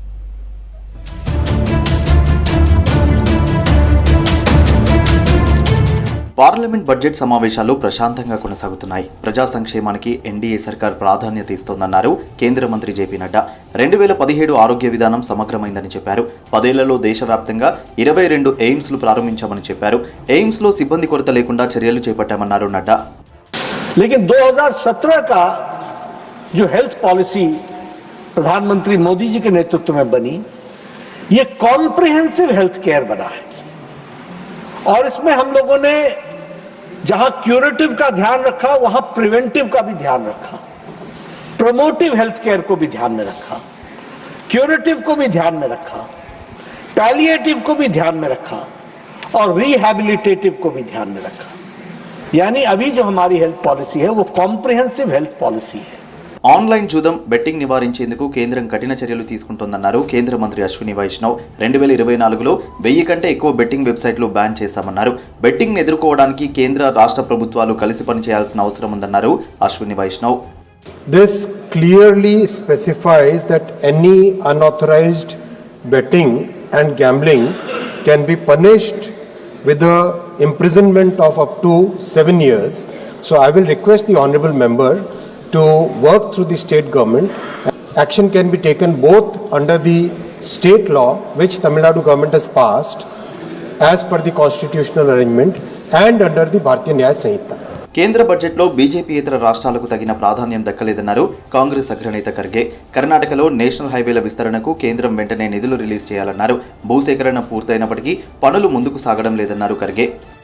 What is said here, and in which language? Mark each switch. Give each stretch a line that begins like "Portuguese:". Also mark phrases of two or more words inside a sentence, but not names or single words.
Telugu: పార్లమెంట్ బడ్జెట్ సమావేశాలు ప్రశాంతంగా కొనసాగుతున్నాయి. ప్రజా సంక్షేమానికి ఎన్డీఏ సర్కార్ ప్రాధాన్యత ఇస్తోందన్నారు కేంద్ర మంత్రి జేపీ నడ్డా. 2017 ఆరోగ్య విధానం సమగ్రమైందని చెప్పారు. 10 ఏళ్లలో దేశవ్యాప్తంగా 22 ఎయిమ్స్లు ప్రారంభించామని చెప్పారు. ఎయిమ్స్లో సిబ్బంది కొరత లేకుండా చర్యలు చేపట్టామన్నారు నడ్డా.
Hindi: लेकिन 2017 का जो
English: health policy
Hindi: प्रधानमंत्री मोदी जी के नेतृत्व में बनी, ये
English: comprehensive health care
Hindi: बना है और इसमें हम लोगों ने जहां क्यूरेटिव का ध्यान रखा वहां प्रिवेंटिव का भी ध्यान रखा,
English: promotive health care
Hindi: को भी ध्यान में रखा, क्यूरेटिव को भी ध्यान में रखा, पैलिएटिव को भी ध्यान में रखा और रिहैबिलिटेटिव को भी ध्यान में रखा। यानी अभी जो हमारी
English: health policy
Hindi: है वो
English: comprehensive health policy
Hindi: है।
Telugu: ఆన్లైన్ జూదం బెట్టింగ్ నివారించేందుకు కేంద్రం కఠిన చర్యలు తీసుకుంటోందన్నారు కేంద్ర మంత్రి అశ్విని వైష్ణవ్. 2024లో 1000 కంటే ఎక్కువ
English: betting websites
Telugu: బ్యాన్ చేశామన్నారు. బెట్టింగ్ ని ఎదుర్కోవడానికి కేంద్ర రాష్ట్ర ప్రభుత్వాలు కలిసి పనిచేయాల్సిన అవసరం ఉందన్నారు అశ్విని వైష్ణవ్.
English: This clearly specifies that any unauthorized betting and gambling can be punished with the imprisonment of up to 7 years. So I will request the honorable member to work through the state government. Action can be taken both under the state law which Tamil Nadu government has passed as per the constitutional arrangement and under the Bharatiya Nyaya Sanhita.
Telugu: కేంద్ర బడ్జెట్లో బీజేపీయేతర రాష్ట్రాలకు తగిన ప్రాధాన్యం దక్కలేదన్నారు కాంగ్రెస్ అగ్రనేత ఖర్గే. కర్ణాటకలో
English: national highways
Telugu: విస్తరణకు కేంద్రం వెంటనే నిధులు రిలీజ్ చేయాలన్నారు. భూసేకరణ పూర్తయినప్పటికీ పనులు ముందుకు సాగడం లేదన్నారు ఖర్గే.